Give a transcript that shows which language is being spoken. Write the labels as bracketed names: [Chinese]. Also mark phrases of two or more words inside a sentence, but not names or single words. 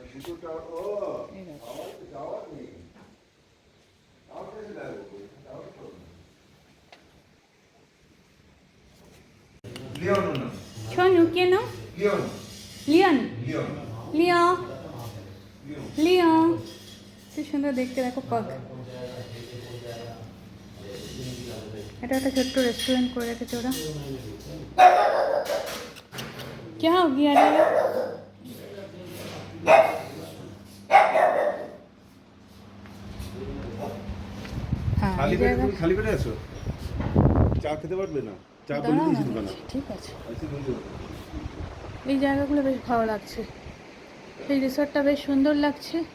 [Bangla] শোনো কেন লিওন লিও লিও, কি সুন্দর দেখতে, দেখো পাগ। এটা একটা ছোট্ট রেস্টুরেন্ট করে রেখেছে ওরা। [Hindi] क्या हो गया रे? [Bangla] হ্যাঁ, খালি পেটে তুমি খালি পেটে আছো, চা খেতে পারবে না? চা বলে দিয়েছি দোকানে। ঠিক আছে, এই জায়গাগুলো বেশ ভালো লাগছে, এই রিসর্টটা বেশ সুন্দর লাগছে।